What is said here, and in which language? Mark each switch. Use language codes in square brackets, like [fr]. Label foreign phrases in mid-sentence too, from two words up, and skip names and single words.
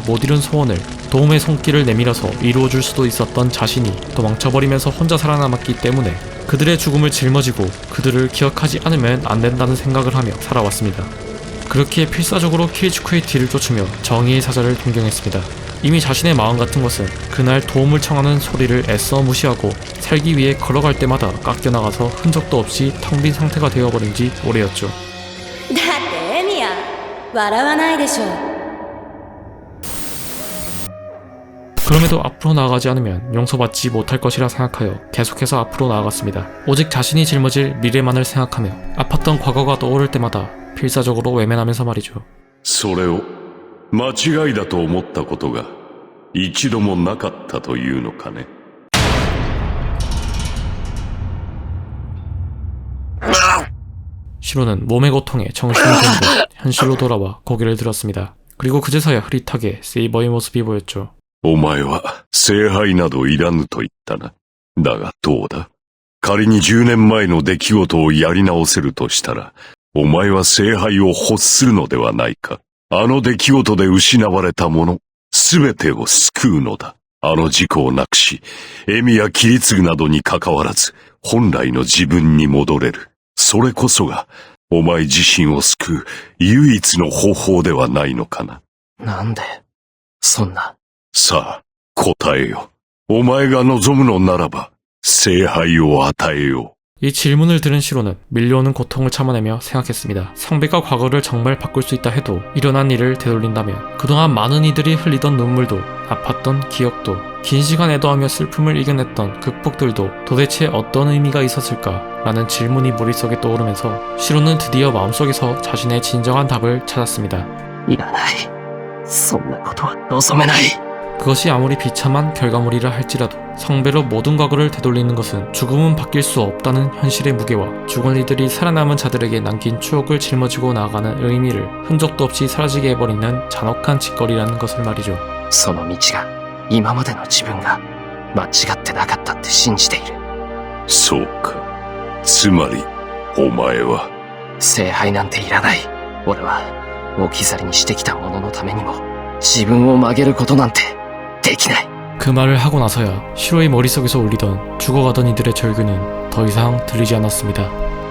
[ko] 못 이룬 소원을 도움의 손길을 내밀어서 이루어줄 수도 있었던 자신이 도망쳐버리면서 혼자 살아남았기 때문에 그들의 죽음을 짊어지고 그들을 기억하지 않으면 안 된다는 생각을 하며 살아왔습니다. 그렇기에 필사적으로 키리츠쿠의 뒤를 쫓으며 정의의 사자를 동경했습니다. 이미 자신의 마음 같은 것은 그날 도움을 청하는 소리를 애써 무시하고 살기 위해 걸어갈 때마다 깎여나가서 흔적도 없이 텅 빈 상태가 되어버린 지 오래였죠. [ja] だってエミヤ笑わないでしょ [ko] 그럼에도 앞으로 나아가지 않으면 용서받지 못할 것이라 생각하여 계속해서 앞으로 나아갔습니다. 오직 자신이 짊어질 미래만을 생각하며 아팠던 과거가 떠오를 때마다 필사적으로 외면하면서 말이죠. [ja] それを間違いだと思ったことが一度もなかったというのかね。 [ko] 시로는 몸의 고통에 정신이 들듯 현실로 돌아와 고개를 들었습니다. 그리고 그제서야 흐릿하게 세이버의 모습이 보였죠. [ja] お前は聖杯などいらぬと言ったな。だがどうだ。仮に10年前の出来事をやり直せるとしたら、お前は聖杯を欲するのではないか。あの出来事で失われたもの、すべてを救うのだ。あの事故をなくし、エミやキリツグなどに関わらず、本来の自分に戻れる。それこそが、お前自身を救う唯一の方法ではないのかな。なんで、そんな。さあ、答えよ。お前が望むのならば、聖杯を与えよう。 [ko] 이 질문을 들은 시로는 밀려오는 고통을 참아내며 생각했습니다. 상배가 과거를 정말 바꿀 수 있다 해도 일어난 일을 되돌린다면 그동안 많은 이들이 흘리던 눈물도 아팠던 기억도 긴 시간 애도하며 슬픔을 이겨냈던 극복들도 도대체 어떤 의미가 있었을까? 라는 질문이 머릿속에 떠오르면서 시로는 드디어 마음속에서 자신의 진정한 답을 찾았습니다. [ja] いらない。そんなことは望めない。 [ko] 그것이 아무리 비참한 결과물이라 할지라도 성배로 모든 과거를 되돌리는 것은 죽음은 바뀔 수 없다는 현실의 무게와 죽은 이들이 살아남은 자들에게 남긴 추억을 짊어지고 나아가는 의미를 흔적도 없이 사라지게 해버리는 잔혹한 짓거리라는 것을 말이죠. [ja] その道が今までの自分が間違ってなかったって信じている。そうか。つまり、お前は、聖杯なんていらない。俺は置き去りにしてきたもののためにも自分を曲げることなんてできない。 [ko] 그 말을 하고 나서야 시로의 머릿속에서 울리던 죽어가던 이들의 절규는 더 이상 들리지 않았습니다.